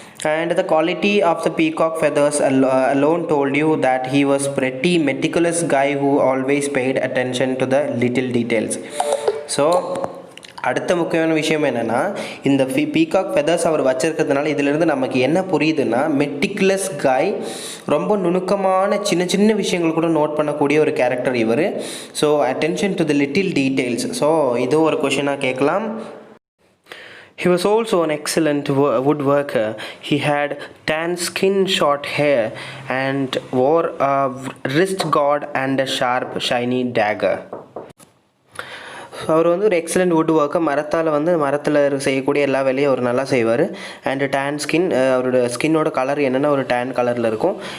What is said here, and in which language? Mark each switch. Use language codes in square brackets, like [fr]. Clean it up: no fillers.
[en] And the quality of the peacock feathers alone told you that he was pretty meticulous guy who always paid attention to the little details. [ta] So அடுத்த முக்கியமான விஷயம் என்னென்னா, இந்த peacock feathers அவர் வச்சுருக்கிறதுனால இதிலிருந்து நமக்கு என்ன புரியுதுன்னா, meticulous காய், ரொம்ப நுணுக்கமான சின்ன சின்ன விஷயங்கள் கூட நோட் பண்ணக்கூடிய ஒரு கேரக்டர் இவர். [en] So attention to the little details. So [ta] இதுவும் ஒரு கொஷினாக கேட்கலாம். [en] He was also an excellent woodworker. He had tan skin, short hair, and wore a wrist guard and a sharp, shiny dagger. [ta] அவர் வந்து ஒரு excellent would worker. மரத்தில் செய்யக்கூடிய எல்லா வேலையும் அவர் நல்லா செய்வார். அண்டு டேன் ஸ்கின், அவரோட ஸ்கின்னோட கலர் என்னென்னா ஒரு டேன் கலரில் இருக்கும்.